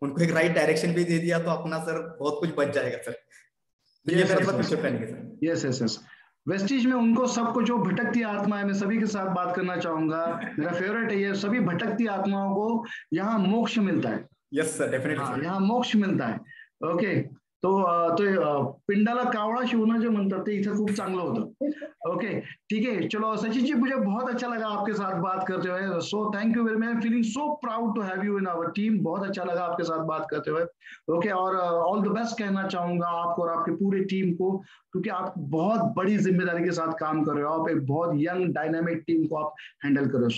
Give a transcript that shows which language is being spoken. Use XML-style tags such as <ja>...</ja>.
<hi>उनको एक right direction भी दे दिया तो अपना सर बहुत कुछ बच जाएगा सर। तो ये मेरा थोड़ा फ्यूचर प्लानिंग है sir. Yes yes yes, Vestige में उनको सबको जो भटकती आत्मा है, मैं सभी के साथ बात करना चाहूंगा, मेरा फेवरेट है ये, सभी भटकती आत्माओं को यहाँ मोक्ष मिलता है।</hi> <en>yes sir, definitely</en> <hi>यहाँ मोक्ष मिलता है।</hi> <mr>ओके, तो पिंडाला कावळा शिवणं जे म्हणतात ते इथे खूप चांगलं होतं।</mr> <hi>ओके ठीक है, चलो सचिन जी मुझे बहुत अच्छा लगा आपके साथ बात करते हुए,</hi> <en>So thank you very much, feeling so proud to have you in our team.</en> <hi>बहुत अच्छा लगा आपके साथ बात करते हुए। ओके, और ऑल द बेस्ट कहना चाहूंगा आपको और आपकी पूरी टीम को, क्योंकि आप बहुत बड़ी जिम्मेदारी के साथ काम कर रहे हो, आप एक बहुत यंग डायनामिक टीम को आप हैंडल कर रहे हो।</hi>